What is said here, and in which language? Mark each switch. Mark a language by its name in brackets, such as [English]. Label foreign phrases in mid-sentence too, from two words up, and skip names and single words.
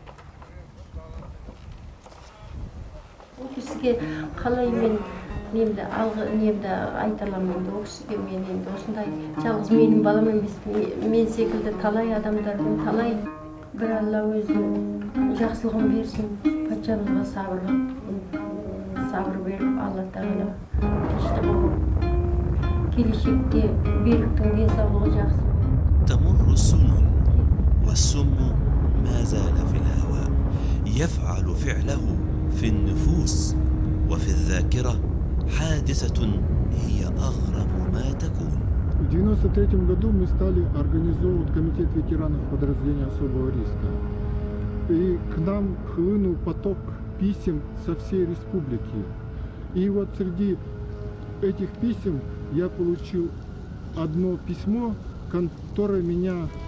[Kazakh] Ол кісіге қалай мен немді айта аламын енді, ол кісіге мен енді осындай жалғыз менің балам емес, мен секілді талай адамдардың, талай бір Алла өзінің жақсылығын берсін, патшамызға сабыр беріп, Алла Тағала тыныштық болып, келешекте Беріктің денсаулығы жақсы. [Arabic] تمر السنون والسم ما زال في الهواء يفعل فعله في النفوس وفي الذاكرة حادثة هي أغرب ما تكون. [Russian] В 1993 году мы стали организовывать комитет ветеранов подразделения особого риска. И к нам хлынул поток писем со всей республики. И вот среди этих писем я получил одно письмо, которое меня...